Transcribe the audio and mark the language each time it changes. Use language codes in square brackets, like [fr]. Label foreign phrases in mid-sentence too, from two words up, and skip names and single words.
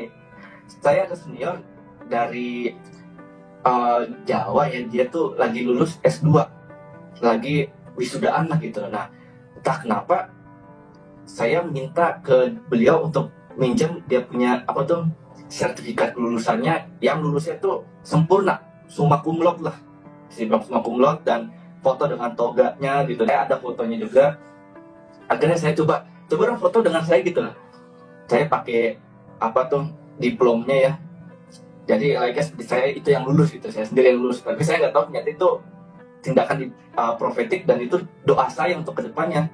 [id] Saya ada senior dari Jawa ya, dia tuh lagi lulus S2, lagi wisudaan lah gitu. Nah, entah kenapa saya minta ke beliau untuk minjem dia punya sertifikat lulusannya, yang lulusnya tuh sempurna, [la] summa cum laude lah, summa cum laude, [id] dan foto dengan toganya gitu. Saya ada fotonya juga. Akhirnya saya coba dong foto dengan saya gitu lah. Saya pakai diplomnya ya. Jadi saya itu yang lulus gitu, saya sendiri yang lulus. Tapi saya nggak tahu ternyata itu tindakan profetik, dan itu doa saya untuk kedepannya.